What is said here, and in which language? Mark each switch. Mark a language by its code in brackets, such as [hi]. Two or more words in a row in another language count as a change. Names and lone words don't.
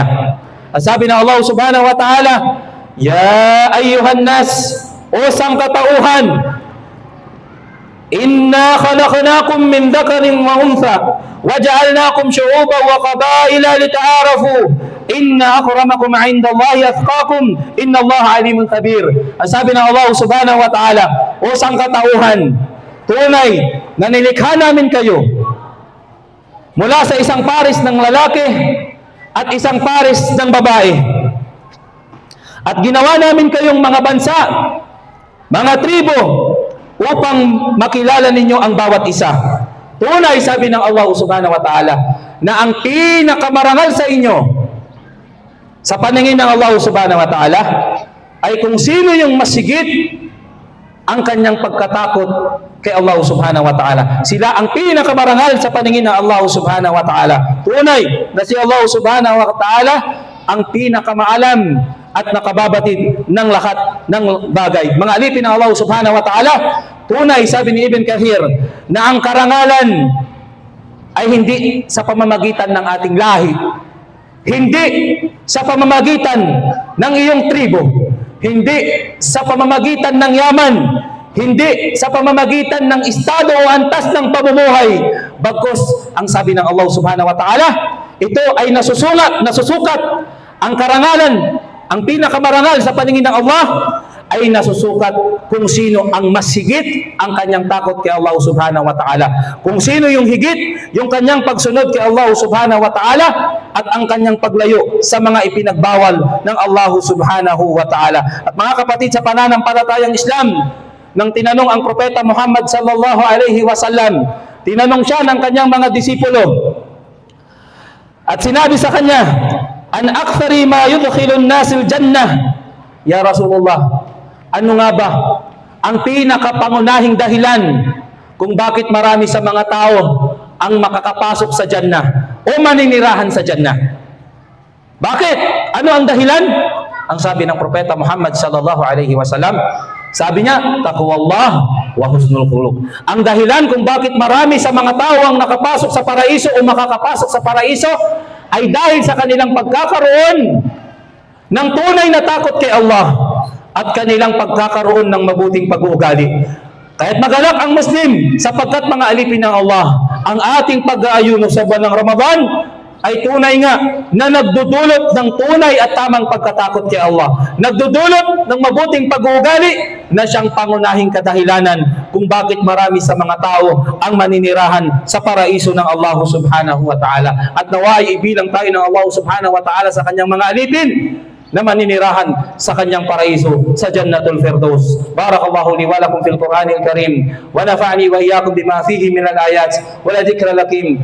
[tl] Ang sabi ng Allah [ar] سبحانه وتعالى, "يا أيها الناس, [tl] o sangkatauhan, [ar] إنا خلقناكم من ذكر وأنثى وجعلناكم شعوبا وقبائل لتعارفوا إن أكرمكم عند الله أتقاكم إن الله عليم خبير." [tl] Ang sabi ng Allah [ar] سبحانه وتعالى, [tl] o sangkatauhan, tunay na nilikha namin kayo mula sa isang pares ng lalaki at isang pares ng babae. At ginawa namin kayong mga bansa, mga tribo, upang makilala ninyo ang bawat isa. Tunay, sabi ng Allah [ar] سبحانه وتعالى, [tl] na ang pinakamarangal sa inyo sa paningin ng Allah [ar] سبحانه وتعالى [tl] ay kung sino yung masigit ang kanyang pagkatakot kay Allah [ar] سبحانه وتعالى. [tl] Sila ang pinakamarangal sa paningin ng Allah [ar] سبحانه وتعالى. [tl] Tunay na si Allah [ar] سبحانه وتعالى [tl] ang pinakamaalam at nakababatid ng lahat ng bagay. Mga alipin ng Allah [ar] سبحانه وتعالى, [tl] tunay, sabi ni Ibn Kathir, na ang karangalan ay hindi sa pamamagitan ng ating lahi, hindi sa pamamagitan ng iyong tribo, hindi sa pamamagitan ng yaman, hindi sa pamamagitan ng estado o antas ng pamumuhay, bagkus ang sabi ng Allah [ar] سبحانه وتعالى, [tl] ito ay nasusukat ang karangalan, ang pinakamarangal sa paningin ng Allah ay nasusukat kung sino ang mas higit ang kanyang takot kay Allah [ar] سبحانه وتعالى. [tl] Kung sino yung higit yung kanyang pagsunod kay Allah [ar] سبحانه وتعالى [tl] at ang kanyang paglayo sa mga ipinagbawal ng Allah [ar] سبحانه وتعالى. [tl] At mga kapatid, sa pananampalatayang Islam, nang tinanong ang propeta Muhammad [ar] صلى الله عليه وسلم, [tl] tinanong siya ng kanyang mga disipulo at sinabi sa kanya, [ar] "عن أكثر ما يدخل الناس الجنة." يا رسول الله, [tl] ano nga ba ang pinakapangunahing dahilan kung bakit marami sa mga tao ang makakapasok sa Jannah o maninirahan sa Jannah? Bakit? Ano ang dahilan? Ang sabi ng propeta Muhammad [ar] صلى الله عليه وسلم, [tl] sabi niya, [ar] تقوى الله وحسن الخلق. [tl] Ang dahilan kung bakit marami sa mga tao ang nakapasok sa paraiso o makakapasok sa paraiso ay dahil sa kanilang pagkakaroon ng tunay na takot kay Allah at kanilang pagkakaroon ng mabuting pag-uugali. Kaya't magalak ang Muslim sapagkat mga alipin ng Allah, ang ating pag-aayuno sa buwan ng Ramadan ay tunay nga na nagdudulot ng tunay at tamang pagkatakot kay Allah. Nagdudulot ng mabuting pag-uugali na siyang pangunahing kadahilanan kung bakit marami sa mga tao ang maninirahan sa paraiso ng Allah [ar] سبحانه وتعالى. [tl] At naway ibilang tayo ng Allah [ar] سبحانه وتعالى [tl] sa kanyang mga alipin na maninirahan sa kanyang paraiso sa Jannatul Firdaus. [ar] بارك الله لي ولكم في القرآن الكريم ونفعني وإياكم بما فيه من الآيات ولا ذكرى لكم.